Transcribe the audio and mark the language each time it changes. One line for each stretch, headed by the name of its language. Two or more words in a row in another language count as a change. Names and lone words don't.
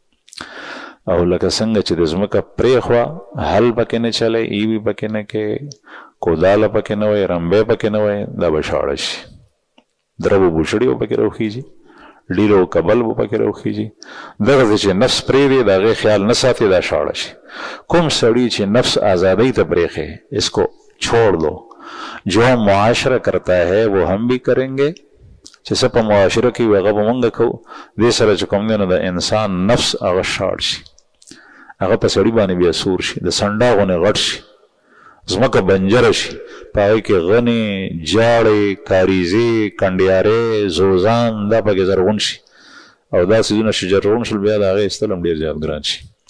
Pashto: او لکه څنګه چې د ځمکه پرېښوه، حل پکې نه چلی، ایوي پکې نه کې، کوداله پکې نه وای، رمبی پکې نه وای، دا به شاړه شي. درب و بوشړي به پکې راوخیږي، ډیره و کبل به پکې راوخیږي. دغسې چې نفس پرېږدي د هغې خیال نه ساتي، دا شاړه شي. کوم سړي چې نفس آزادۍ ته پرېښی،
Urdu: اس کو چھوڑ دو، جو ہم معاشرہ کرتا ہے وہ ہم بھی کریں گے.
Pashto: چې څه په معاشره کې وي هغه به مونږ کوو. دې سره چې کوم دی نو د انسان نفس هغه شاړ شي، هغه په سړي باندې بیا سور شي، د سنډا غونې غټ شي، ځمکه بنجره شي، په هغې کې غنې، جاړې، کاریزې، کنډیارې، زوزان دا پکې زرغون شي، او دا څیزونه چې زرغون شول بیا د هغې ایستل هم ډېر زیات ګران شي.